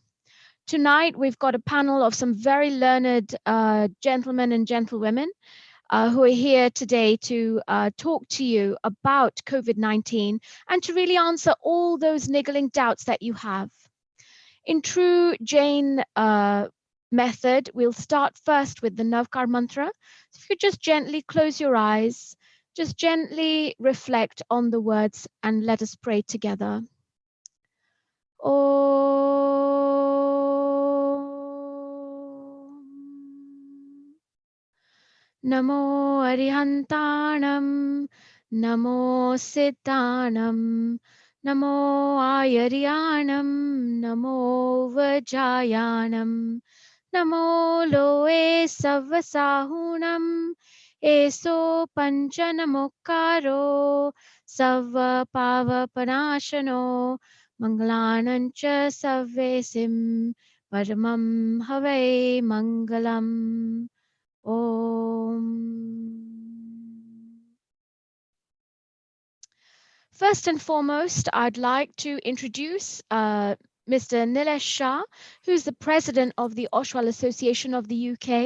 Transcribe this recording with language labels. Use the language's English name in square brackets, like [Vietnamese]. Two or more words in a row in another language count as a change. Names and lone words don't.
[English] Tonight, we've got a panel of some very learned gentlemen and gentlewomen who are here today to talk to you about COVID-19 and to really answer all those niggling doubts that you have. In true Jain method, we'll start first with the Navkar Mantra. So if you could just gently close your eyes, just gently reflect on the words and let us pray together. [Prakrit languages] Namo Arihantanam, Namo Siddhanam, Namo Ayaryanam, Namo Vajayanam, Namo Loe Savasahunam, Eso Panchanamokaro, Sava Pavapanashano, Mangalanancha Savesim, Paramam Have Mangalam. [English] First and foremost, I'd like to introduce Mr. Shah, who's the president of the Oshwal Association of the UK.